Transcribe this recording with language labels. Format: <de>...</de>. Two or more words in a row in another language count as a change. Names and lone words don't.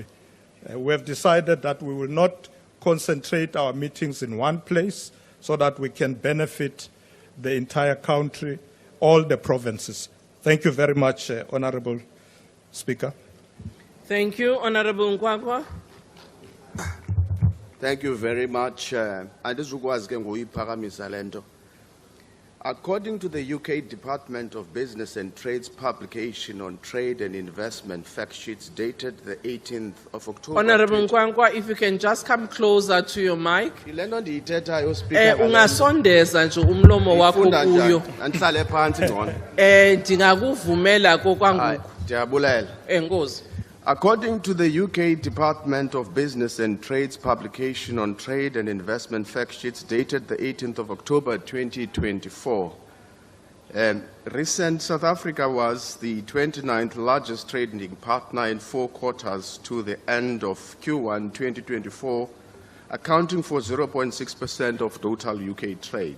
<en>We have decided that we will not concentrate our meetings in one place so that we can benefit the entire country, all the provinces. Thank you very much, Honorable Speaker. Thank you, Honorable Ngwagwa. Thank you very much.</en> <xh>Andizukwazi ke ngoyiphakamisa lento.</xh> <en>According to the UK Department of Business and Trade's publication on trade and investment fact sheets dated the 18th of October. Honorable Nkwankwa, if you can just come closer to your mic.</en> <xh>Ilento ndiyithethayo speaker. Ungasondeza nje umlomo wakho Ifunda kuyo. njani? Andihlale phansi ngcono. Ndingakuvumela kokwangoku. Ndiyabulela. Enkosi.</xh> <en>According to the UK Department of Business and Trade's publication on trade and investment fact sheets dated the 18th of October 2024, recent South Africa was the 29th largest trading partner in 4 quarters to the end of Q1 2024, accounting for 0.6% of total UK trade.</en>